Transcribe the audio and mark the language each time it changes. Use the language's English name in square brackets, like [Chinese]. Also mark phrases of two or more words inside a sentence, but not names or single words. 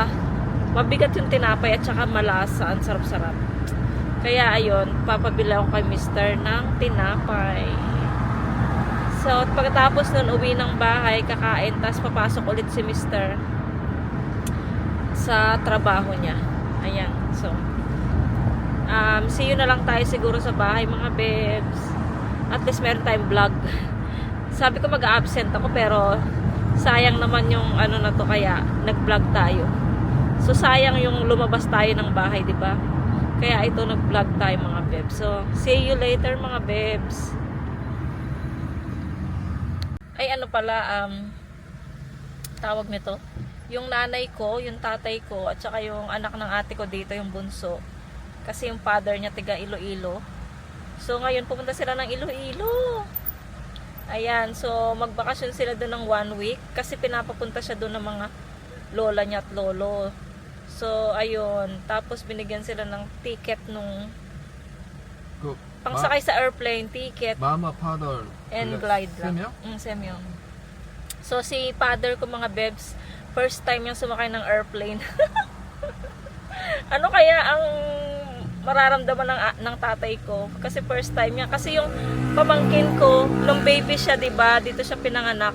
[Filipino] Mabigat yung tinapay at saka malasa. Ang sarap-sarap. Kaya, ayun, papabili ako kay Mr. ng tinapay. So, pagkatapos nun, uwi ng bahay, kakain, tapos papasok ulit si Mr. sa trabaho niya. Ayan. So, [English] see you [Filipino] na lang tayo siguro sa bahay, mga bebs. [English] At least [Filipino] meron tayong vlog. Sabi ko mag-absent ako, pero sayang naman yung na to, kaya nag-vlog tayo. So, sayang yung lumabas tayo ng bahay, di ba? Kaya ito, nag-vlog tayo, mga bebs. [English] So, see you later, [Filipino] mga bebs. Ay, pala, tawag nito. Yung nanay ko, yung tatay ko, at saka yung anak ng ate ko dito, yung bunso. Kasi yung father niya tiga Iloilo. So, ngayon pupunta sila ng Iloilo. Ayan, so magbakasyon sila doon ng 1 week. Kasi pinapapunta siya doon ng mga lola niya at lolo. So, ayun. Tapos binigyan sila ng ticket nung [Korean] 그 [Filipino] pangsakay sa airplane, ticket, [English] mama father and glide lang. [Korean] 세명? Semyo. [Filipino] So, si father ko, mga bebs, [English] first time [Filipino] yung sumakay ng airplane. Ano kaya ang mararamdaman ng tatay ko? Kasi [English] first time [Filipino] niya. Kasi yung pamangkin ko, nung baby siya, diba, dito siya pinanganak.